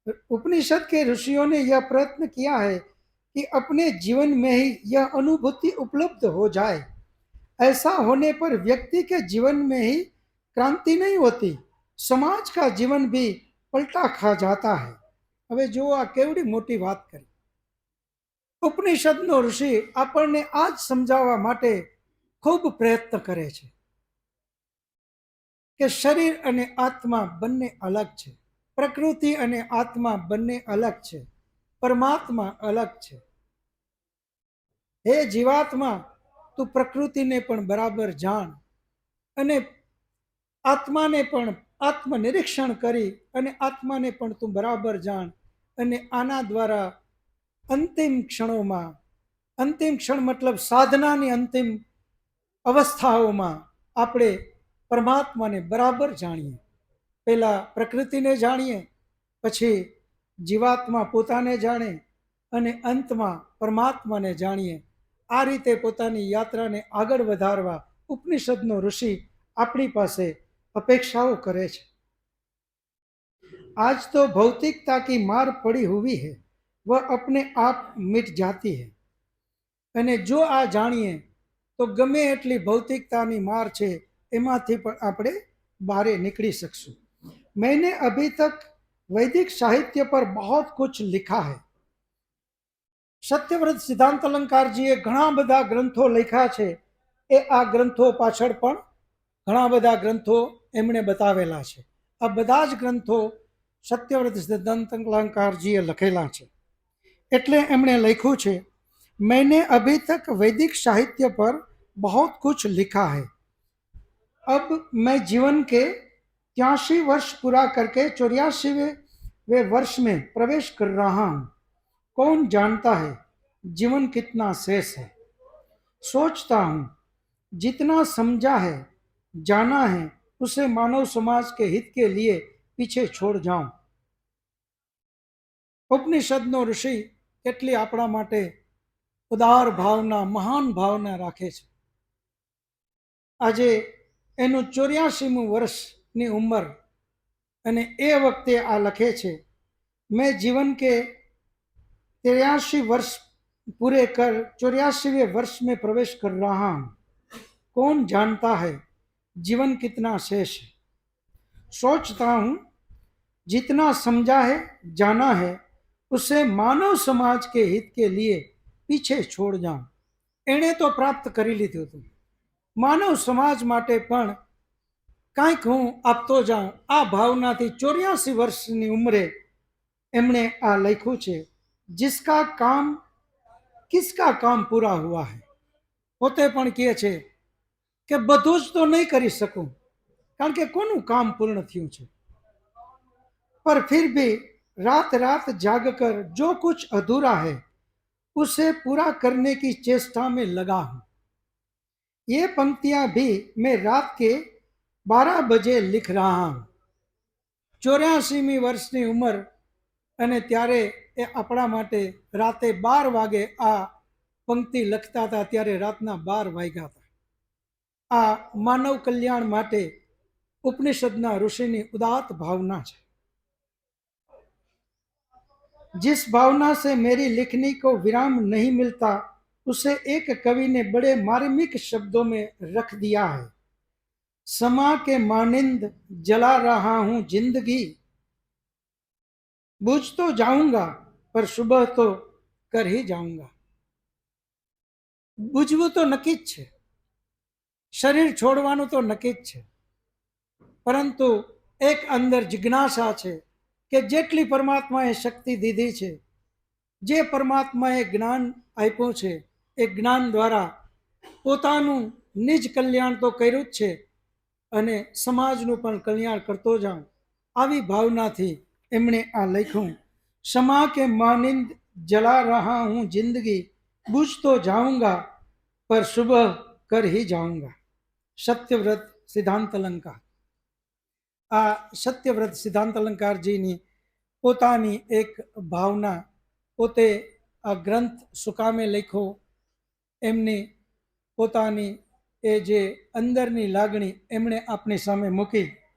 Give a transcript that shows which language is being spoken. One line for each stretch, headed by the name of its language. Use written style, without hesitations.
Hindi: उपनिषद के ऋषियों ने यह प्रयत्न किया है कि अपने जीवन में ही यह अनुभूति उपलब्ध हो जाए। ऐसा होने पर व्यक्ति के जीवन में ही क्रांति नहीं होती, समाज का जीवन भी पलटा खा जाता है।
Gujarati: हवे जो आ केवड़ी मोटी बात करी। उपनिषदनो ऋषि આપણને આ જ સમજાવવા માટે ખૂબ પ્રયત્ન કરે છે કે શરીર અને આત્મા બંને અલગ છે, પ્રકૃતિ અને આત્મા બંને અલગ છે, પરમાત્મા અલગ છે। હે જીવાત્મા, તું પ્રકૃતિને પણ બરાબર જાણ અને આત્માને પણ આત્મનિરીક્ષણ કરી અને આત્માને પણ તું બરાબર જાણ. અને આના દ્વારા અંતિમ ક્ષણોમાં, અંતિમ ક્ષણ મતલબ સાધનાની અંતિમ અવસ્થાઓમાં આપણે પરમાત્માને બરાબર જાણીએ. પહેલા પ્રકૃતિને જાણીએ, પછી જીવાત્મા પોતાને જાણે અને અંતમાં પરમાત્માને જાણીએ. આ રીતે પોતાની યાત્રાને આગળ વધારવા ઉપનિષદનો ઋષિ આપણી પાસે અપેક્ષાઓ કરે છે.
Hindi: आज तो भौतिकता की मार पड़ी हुई है, वह अपने आप मिट जाती है.
Gujarati: અને જો આ જાણીએ તો ગમે એટલી ભૌતિકતાની માર છે એમાંથી પણ આપણે બહાર નીકળી શકશું.
Hindi: मैंने अभी तक वैदिक साहित्य पर बहुत कुछ लिखा है.
Gujarati: સત્યવ્રત સિદ્ધાંત અલંકારજીએ ઘણા બધા ગ્રંથો લખ્યા છે. એ આ ગ્રંથો પાછળ પણ ઘણા બધા ગ્રંથો એમણે બતાવેલા છે. આ બધા જ ગ્રંથો સત્યવ્રત સિદ્ધાંત અલંકારજીએ લખેલા છે. એટલે એમણે લખ્યું છે,
Hindi: मैंने अभी तक वैदिक साहित्य पर बहुत कुछ लिखा है. अब मैं जीवन के 83 वर्ष पूरा करके 84वें वर्ष में प्रवेश कर रहा हूँ. कौन जानता है जीवन कितना शेष है. सोचता हूँ जितना समझा है, जाना है, उसे मानव समाज के हित के लिए पीछे छोड़ जाऊं.
Gujarati: ઉપનિષદનો ઋષિ કેટલી આપણા માટે ઉદાર ભાવના, મહાન ભાવના રાખે છે. આજે એનું 84મું વર્ષની ઉંમર અને એ વખતે આ લખે છે, મેં
Hindi: जीवन के 83 वर्ष पूरे कर 84वें वर्ष में प्रवेश कर रहा हूँ. कौन जानता है जीवन कितना शेष है. सोचता हूँ जितना समझा है, जाना है, उसे मानव समाज के हित के लिए पीछे छोड़ जाऊं.
Gujarati: એણે તો પ્રાપ્ત કરી લીધું હતું, માનવ સમાજ માટે પણ કાંઈક હું આપતો જાઉં. આ ભાવનાથી 84 વર્ષની ઉંમરે એમણે આ લખ્યું છે.
Hindi: जिसका काम किसका काम पूरा हुआ है.
Gujarati: પોતે પણ કહે છે કે બધું જ તો નહીં કરી શકું, કારણ કે કોનું કામ પૂર્ણ થયું છે.
Hindi: पर फिर भी रात रात जागकर जो कुछ अधूरा है उसे पूरा करने की चेष्टा में लगा हूं. ये पंक्तियां भी मैं रात के 12 बजे लिख रहा हूं.
Gujarati: 84મી વર્ષની ઉંમર અને ત્યારે એ આપણા માટે રાતે 12 વાગે આ પંક્તિ લખતા હતા. ત્યારે રાતના 12 વાગ્યા હતા. આ માનવ કલ્યાણ માટે ઉપનિષદના ઋષિની ઉદાત્ત ભાવના છે.
Hindi: जिस भावना से मेरी लिखनी को विराम नहीं मिलता, उसे एक कवि ने बड़े मार्मिक शब्दों में रख दिया है. समा के मानिंद जला रहा हूं जिंदगी, बुझ तो जाऊंगा पर सुबह तो कर ही जाऊंगा.
Gujarati: બુજવું તો નક્કી જ છે, શરીર છોડવાનું તો નક્કી જ છે, પરંતુ એક અંદર જિજ્ઞાસા છે કે જેટલી પરમાત્માએ શક્તિ દીધી છે, જે પરમાત્માએ જ્ઞાન આપ્યું છે, એ જ્ઞાન દ્વારા પોતાનું નિજ કલ્યાણ તો કર્યું જ છે અને સમાજનું પણ કલ્યાણ કરતો જાઉં. આવી ભાવનાથી એમણે આ લખ્યું.
Hindi: क्षमा के मानिंद जला रहा हूं जिंदगी, बुझ तो जाऊंगा पर सुबह कर ही जाऊंगा.
Gujarati: સત્યવ્રત સિદ્ધાંત અલંકાર. આ સત્યવ્રત સિદ્ધાંત અલંકારજીની પોતાની એક ભાવના, પોતે આ ગ્રંથ સુકામે લખ્યો, એમની પોતાની એ જે અંદરની લાગણી એમણે આપણી સામે મૂકી.